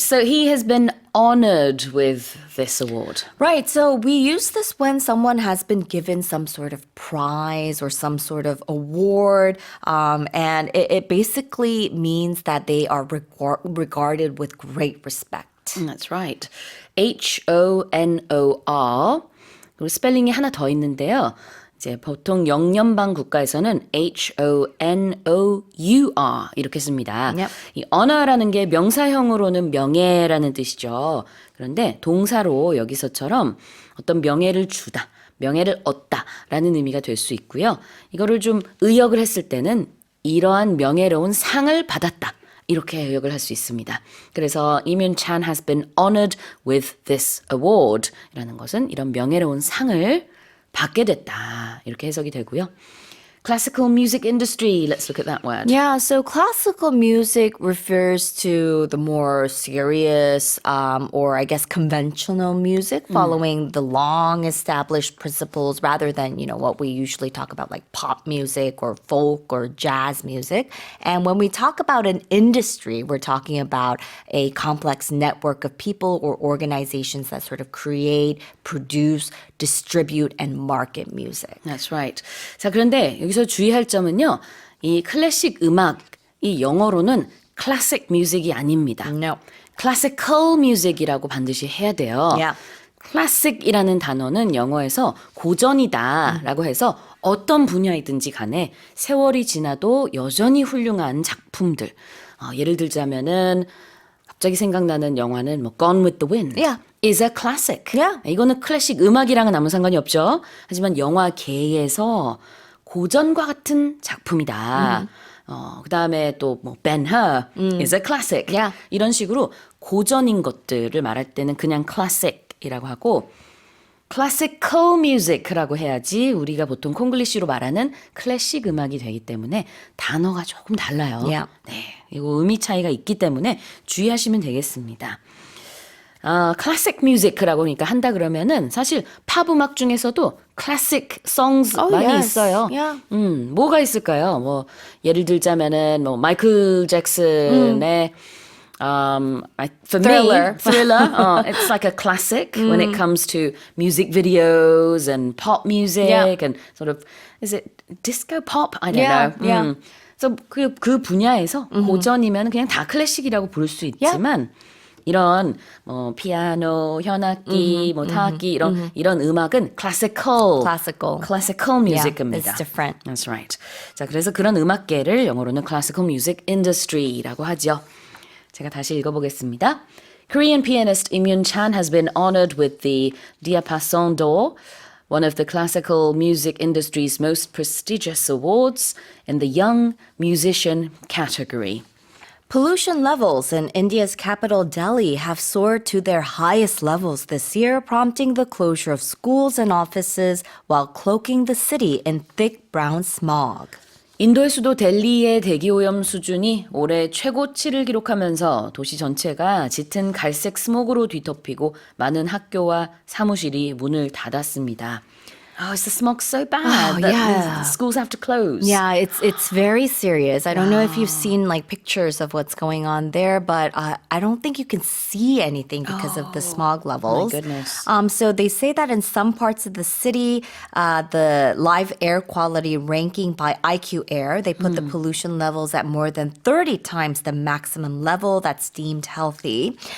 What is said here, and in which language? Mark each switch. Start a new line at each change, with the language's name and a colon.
English: So he has been honored with this award. Right. So we use this when someone has been given some sort of prize or some sort of award. And it basically means that they are regarded with great respect. That's right. H-O-N-O-R.
Korean: 그리고 스펠링이 하나 더 있는데요. 이제 보통 영연방 국가에서는 H-O-N-O-U-R 이렇게 씁니다.
English: Yep.
Korean: 이 honor라는 게 명사형으로는 명예라는 뜻이죠. 그런데 동사로 여기서처럼 어떤 명예를 주다, 명예를 얻다라는 의미가 될 수 있고요. 이거를 좀 의역을 했을 때는 이러한 명예로운 상을 받았다. 이렇게 의역을 할 수 있습니다. 그래서
English: Im Yoon-chan has been honored with this award
Korean: 이라는 것은 이런 명예로운 상을 받게 됐다. 이렇게 해석이 되고요.
English: Classical music industry. Let's look at that word. Yeah, so classical music refers to the more serious or I guess conventional music following the long established principles rather than, what we usually talk about like pop music or folk or jazz music. And when we talk about an industry, we're talking about a complex network of people or organizations that sort of create, produce, distribute, and market music. That's right.
Korean: 자, 그런데 여기서 주의할 점은요. 이 클래식 음악, 이 영어로는 classic music이 아닙니다.
English: No.
Korean: classical music이라고 반드시 해야 돼요.
English: Yeah.
Korean: classic이라는 단어는 영어에서 고전이다라고 해서 어떤 분야이든지 간에 세월이 지나도 여전히 훌륭한 작품들. 예를 들자면은 갑자기 생각나는 영화는 뭐 Gone with the Wind.
English: Yeah. is a classic. Yeah.
Korean: 이거는 클래식 음악이랑은 아무 상관이 없죠. 하지만 영화계에서 고전과 같은 작품이다.
English: 그다음에 또 뭐 Ben-Hur is a classic. Yeah.
Korean: 이런 식으로 고전인 것들을 말할 때는 그냥 classic이라고 하고 classical music라고 해야지 우리가 보통 콩글리시로 말하는 클래식 음악이 되기 때문에 단어가 조금 달라요.
English: Yeah.
Korean: 네, 이거 의미 차이가 있기 때문에 주의하시면 되겠습니다. classic music라고 그러니까 한다 그러면은 사실 팝 음악 중에서도
English: classic songs
Korean: 많이
English: yes.
Korean: 있어요.
English: Yeah.
Korean: 뭐가 있을까요? 뭐 예를 들자면은 뭐 마이클 잭슨의
English: for Thriller. me, Thriller, it's like a classic when it comes to music videos and pop music Yeah. and sort of, is it disco pop? I don't Yeah, know. yeah.
Korean: 그래서 그 분야에서 고전이면 그냥 다 클래식이라고 부를 수 있지만 이런 뭐 피아노, 현악기, 뭐 타악기 이런 음악은 classical music입니다.
English: it's different. That's right.
Korean: 자, 그래서 그런 음악계를 영어로는
English: classical music industry
Korean: 라고 하죠. 제가 다시 읽어보겠습니다.
English: Korean pianist Im Yoon Chan has been honored with the Diapason d'Or, one of the classical music industry's most prestigious awards in the Young Musician category. Pollution levels in India's capital Delhi have soared to their highest levels this year, prompting the closure of schools and offices while cloaking the city in thick brown smog.
Korean: 인도의 수도 델리의 대기오염 수준이 올해 최고치를 기록하면서 도시 전체가 짙은 갈색 스모그로 뒤덮이고 많은 학교와 사무실이 문을 닫았습니다.
English: Oh, is the smog so bad that the schools have to close? Yeah, it's very serious. I don't know if you've seen like pictures of what's going on there, but I don't think you can see anything because of the smog levels. goodness. So they say that in some parts of the city, the live air quality ranking by IQ Air, they put the pollution levels at more than 30 times the maximum level that's deemed healthy.